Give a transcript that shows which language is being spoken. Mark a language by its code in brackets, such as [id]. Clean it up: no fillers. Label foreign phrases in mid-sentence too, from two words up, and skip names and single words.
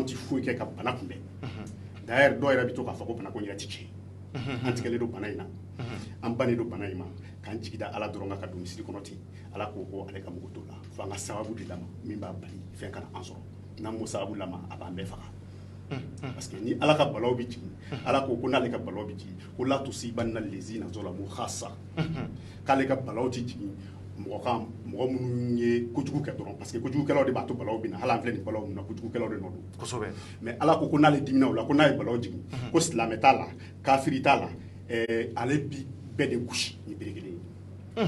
[bm] ti foyi kɛ ka bana kunbɛn d'ailleurs dɔw yɛrɛ bɛ to k'a fɔ ko bana ko n yɛrɛ ti tiɲɛ an tigɛlen don bana in na an bannen don bana in ma k'an jigi da ala dɔrɔn kan ka don misiri kɔnɔ ten ala ko ko ale ka mugu t'o la fo an ka sababu de lama min b'a bali fɛn kana an sɔrɔ n'an m'o sababu lama a b'an bɛɛ faga [fr] parce que [bm] ni ala ka balaw bi jigin ala ko n'ale ka balaw bi jigin ko [ar] لا تصيبن الذين ظلموا خاصة [bm] k'ale ka balaw ti jigin mɔgɔ minnu ye kojugu kɛ dɔrɔn [fr] parce que [bm] kojugukɛlaw de b'a to balaw bɛ na hali an filɛ nin balaw min na kojugukɛlaw de nɔ don kosɛbɛ mais ala ko n'ale dimina o la ko n'a ye balaw jigin ko silamɛ t'a la kafiri t'a la ale bi bɛɛ de gosi ni bere kelen ye